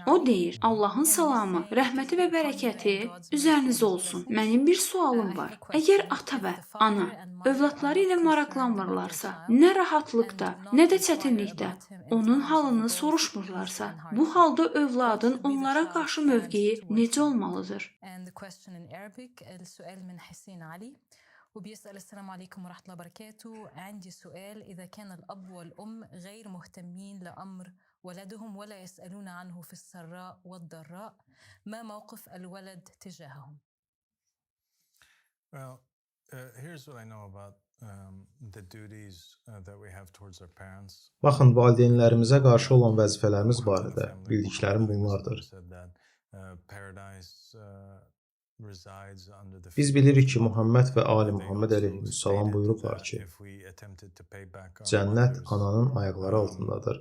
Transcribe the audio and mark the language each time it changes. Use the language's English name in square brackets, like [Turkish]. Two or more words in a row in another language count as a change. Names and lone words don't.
[Azerbaijani] O deyir: Allahın salamı, rəhməti və bərəkəti üzərinizdə olsun. Mənim bir sualım var. Əgər ata və ana övladları ilə maraqlanmırlarsa, nə rahatlıqda, nə də çətinlikdə onun halını soruşmurlarsa, bu halda övladın onlara qarşı mövqeyi necə olmalıdır? [Arabic] وبيسأل السلام عليكم ورحمة الله وبركاته. عندي سؤال: إذا كان الأب والأم غير مهتمين لأمر ولدهم ولا يسألون عنه في السراء والضراء، ما موقف الولد تجاههم؟ [Azerbaijani] Baxın, valideynlərimizə qarşı olan vəzifələrimiz barədə bildiklərim bunlardır. Biz bilirik ki, Muhammed və Ali Muhammed əleyhissalam buyurublar ki, cənnət ananın ayaqları altındadır.